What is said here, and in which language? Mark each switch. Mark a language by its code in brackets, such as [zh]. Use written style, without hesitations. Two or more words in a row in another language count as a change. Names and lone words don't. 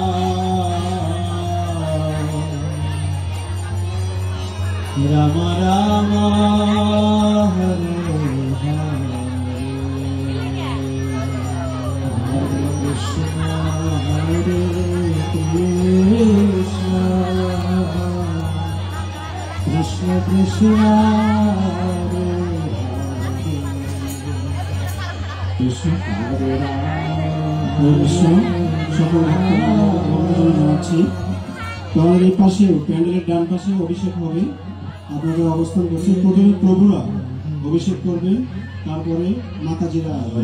[sa] राम राम हरे हरे कृष्ण हरे कृष्ण कृष्ण [bn] সকল জানাচ্ছি তোমাদের এই পাশে প্যান্ডেলের ডান পাশে অভিষেক হবে। আপনাদের অবস্থান করছে, প্রথমে প্রভুরা অভিষেক করবে, তারপরে মাতাজিরা আসবে।